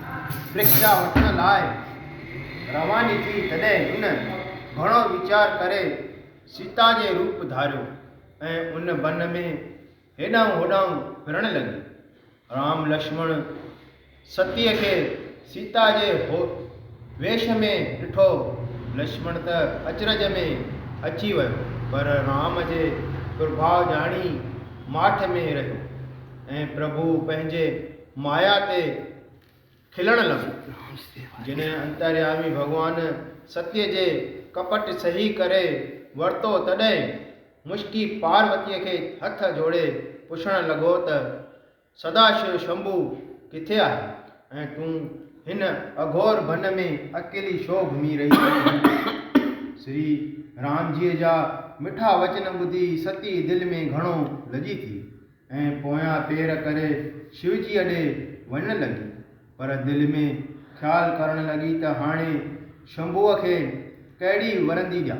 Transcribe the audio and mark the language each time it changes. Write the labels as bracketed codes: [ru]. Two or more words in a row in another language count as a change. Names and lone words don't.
[sd] परीक्षा वठण लाइ रवानी थी तॾहिं हुन घणो वीचार करे सीता जे रूप धारियो ऐं उन वन में हेॾां होॾां फिरण लॻी। राम लक्ष्मण सतीअ खे सीता जे वेश में ॾिठो। लक्ष्मण त अचरज में अची वियो, पर राम जे प्रभाव ॼाणी माठ में रहियो ऐं प्रभु पंहिंजे माया ते खिलण लॻो। जॾहिं अंतर्यामी भॻवान सत्य जे कपट सही करे वरितो तॾहिं मुश्की पार्वतीअ खे हथ जोड़े पुछण लॻो त सदाशिव शंभू किथे आहे ऐं तूं हिन अघोर वन में अकेली छो घुमी रही आहे। श्री राम जीअ जा मिठा वचन ॿुधी सती दिलि में घणो लॼी थी ऐं पोयां पेर करे शिवजी ॾे वञण लॻी, पर दिलि में ख़्यालु करण लॻी त हाणे शंभूअ खे कहिड़ी वरंदी ॾियां।